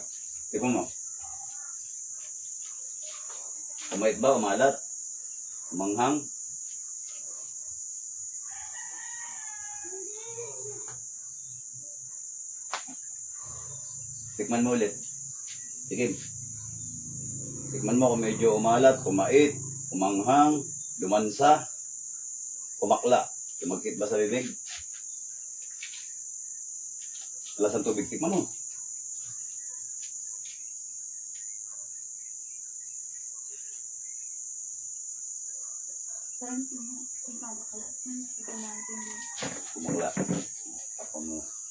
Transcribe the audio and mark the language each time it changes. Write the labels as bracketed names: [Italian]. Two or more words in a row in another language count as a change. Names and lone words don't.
[Filipino] Tikman mo. Kumait ba o malat? Umanghang? Tikman mo ulit. Tikim. Tikman mo kung medyo umalat, kumait, umanghang, lumansa, kumakla. Tumagkit ba sa bibig? Alas ang tubig, tikman mo. Parang kumakalat. Kumakla. Tapos mo.